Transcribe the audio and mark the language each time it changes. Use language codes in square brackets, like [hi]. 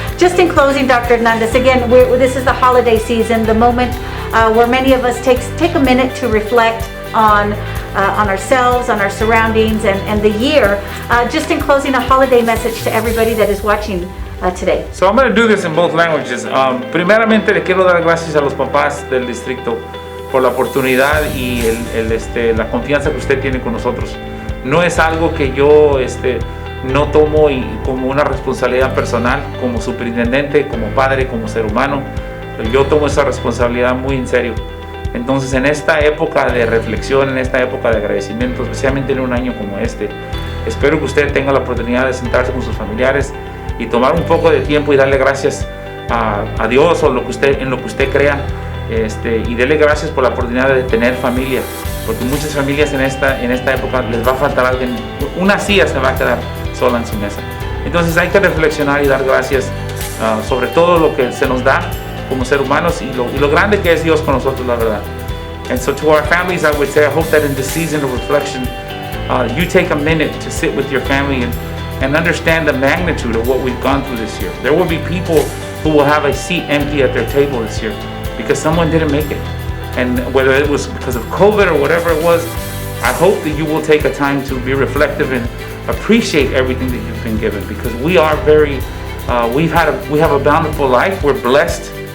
[en] Just in closing, Dr. Hernandez, again, this is the holiday season, the moment where many of us take a minute to reflect on ourselves, on our surroundings, and the year. Just in closing, a holiday message to everybody that is watching today. So I'm going to do this in both languages. [es] Primeramente le quiero dar gracias a los papás del distrito por la oportunidad y la confianza que usted tiene con nosotros. No es algo que yo no tomo como una responsabilidad personal, como superintendente, como padre, como ser humano. Yo tomo esa responsabilidad muy en serio. Entonces, en esta época de reflexión, en esta época de agradecimiento, especialmente en un año como este, espero que usted tenga la oportunidad de sentarse con sus familiares y tomar un poco de tiempo y darle gracias a Dios o en lo que usted crea, y darle gracias por la oportunidad de tener familia, porque muchas familias en esta época les va a faltar alguien, una silla se va a quedar sola en su mesa. Entonces hay que reflexionar y dar gracias sobre todo lo que se nos da como ser humanos y lo grande que es Dios con nosotros, la verdad. [en] And so to our families, I would say, I hope that in this season of reflection, you take a minute to sit with your family and understand the magnitude of what we've gone through this year. There will be people who will have a seat empty at their table this year because someone didn't make it. And whether it was because of COVID or whatever it was, I hope that you will take a time to be reflective and appreciate everything that you've been given, because we are we have a bountiful life. We're blessed.